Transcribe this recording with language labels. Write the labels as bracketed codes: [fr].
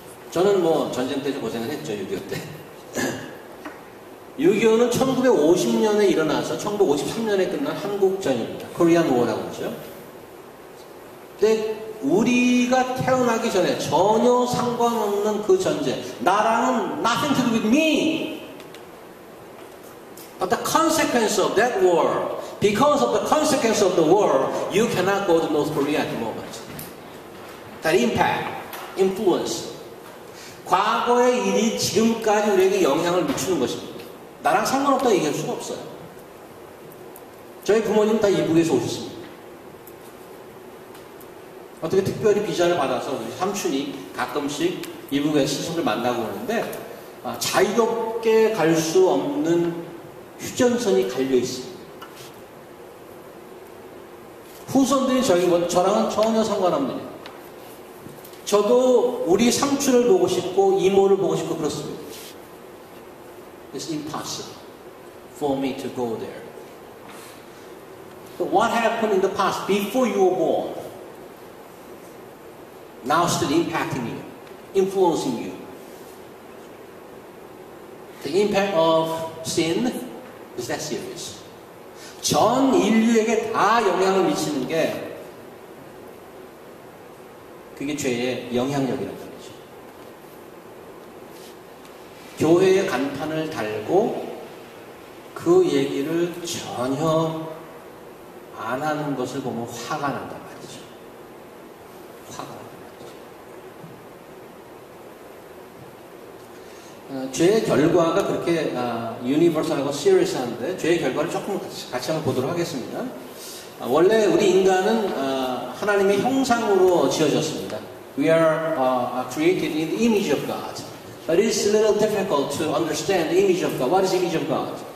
[ko] 저는 뭐 전쟁 때 좀 고생을 했죠. 6.25 때. 6.25는 1950년에 일어나서 1953년에 끝난 한국전입니다. 코리안 워라고 하죠. 근데 우리가 태어나기 전에 전혀 상관없는 그 전쟁, 나랑은 [en] nothing to do with me. But the consequence of that war, because of the consequence of the war, you cannot go to North Korea at the moment. That impact, influence. [ko] 과거의 일이 지금까지 우리에게 영향을 미치는 것입니다. 나랑 상관없다고 얘기할 수가 없어요. 저희 부모님 다 이북에서 오셨습니다. 어떻게 특별히 비자를 받아서 우리 삼촌이 가끔씩 이북의 시선을 만나고 오는데 자유롭게 갈 수 없는 휴전선이 갈려 있습니다. 후손들이 저랑은 전혀 상관없는 일. 저도 우리 삼촌을 보고 싶고 이모를 보고 싶고 그렇습니다. [en] It's impossible for me to go there. But what happened in the past before you were born? Now still impacting you, influencing you. The impact of sin is that serious. [ko] 전 인류에게 다 영향을 미치는 게 그게 죄의 영향력이라는 거죠. 교회의 간판을 달고 그 얘기를 전혀 안 하는 것을 보면 화가 난단 말이죠. 화가 난단 말이죠. 죄의 결과가 그렇게 유니버설하고 시리어스한데 죄의 결과를 조금 같이 한번 보도록 하겠습니다. 원래 우리 인간은 하나님의 형상으로 지어졌습니다. [en] We are created in the image of God. But it's a little difficult to understand the image of God. What is the image of God?